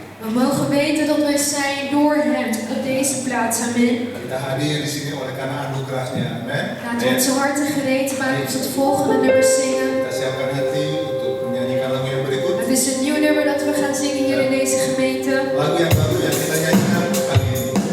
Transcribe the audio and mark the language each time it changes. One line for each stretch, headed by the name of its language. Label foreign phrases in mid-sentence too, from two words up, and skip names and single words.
Dutch: We mogen weten dat wij zijn door hem op deze plaats. Amen.
Indonesian: Kita hadir di sini oleh karena anugerahnya. Amin.
Dutch: Laten we onze harten gereed maken tot het volgende nummer zingen.
Indonesian: Kita siapkan hati untuk menyanyikan lagu yang berikut.
Dutch: Het is een nieuw nummer dat we gaan zingen hier in deze gemeente.
Indonesian: Lagu yang baru yang kita nyanyikan kali ini.